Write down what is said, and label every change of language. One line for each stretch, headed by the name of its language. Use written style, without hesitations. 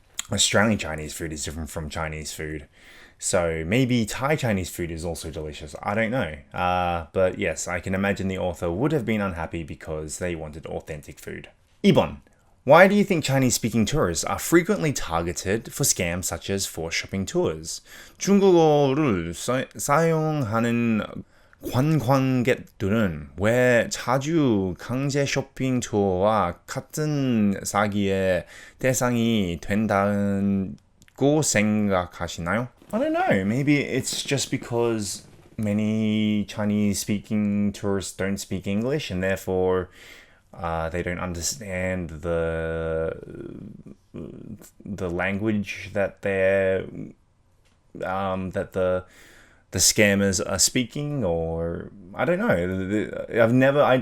English: Australian Chinese food is different from Chinese food. So maybe Thai Chinese food is also delicious. I don't know. But yes, I can imagine the author would have been unhappy because they wanted authentic food.
Korean: 2번.
English: Why do you think Chinese-speaking tourists are frequently targeted for scams such as for shopping tours?
Korean: 중국어를 사용하는 관광객들은 왜 자주 강제 쇼핑 투어와 같은 사기의 대상이 된다고 생각하시나요?
English: I don't know. Maybe it's just because many Chinese-speaking tourists don't speak English and therefore they don't understand the language that the scammers are speaking, or I don't know.